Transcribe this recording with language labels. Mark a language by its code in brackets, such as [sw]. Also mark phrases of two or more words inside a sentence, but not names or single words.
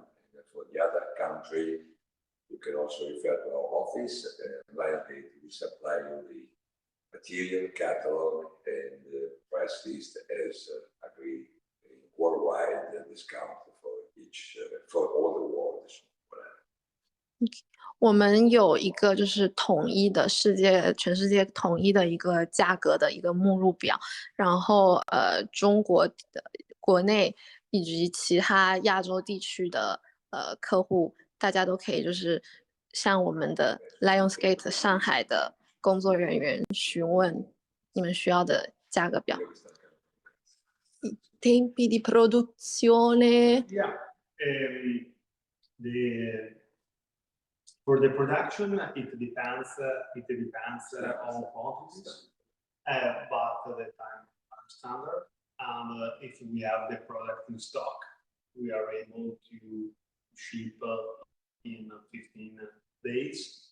[en] And for the other country, you can also refer to our office. Lionsgate will supply you the material, catalog, and the price list as agreed worldwide discount for each, for all the world. [zh] Okay. 我们有一个就是统一的全世界统一的一个价格的一个目录表，然后中国的国内以及其他亚洲地区的客户，大家都可以就是向我们的 Lionsgate 上海的工作人员询问你们需要的价格表。 [it] Tempi di produzione. [en] Yeah. For the production, it depends on quantities, but the time are standard. And if we have the product in stock, we are able to ship in 15 days.